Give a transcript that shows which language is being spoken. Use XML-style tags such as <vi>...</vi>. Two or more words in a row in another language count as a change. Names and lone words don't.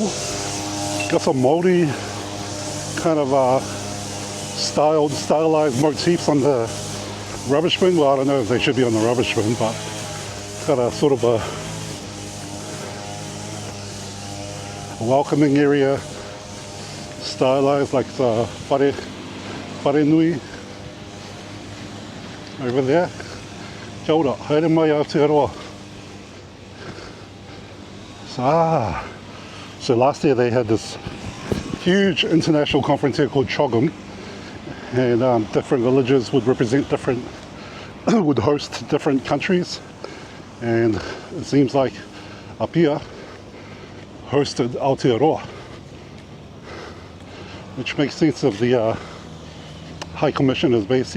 <en>Got some Māori kind of stylized motifs on the rubbish bin. Well, I don't know if they should be on the rubbish bin, but got a sort of a welcoming area, stylized like the</en> <mi>whare nui</mi> <en>over there.</en> <mi>Kia ora, haere mai Aotearoa.</mi> <en>So last year they had this huge international conference here called Chogum, and different villages would represent different, would host different countries, and it seems like Apia hosted Aotearoa, which makes sense of the High Commissioner's base here.</en>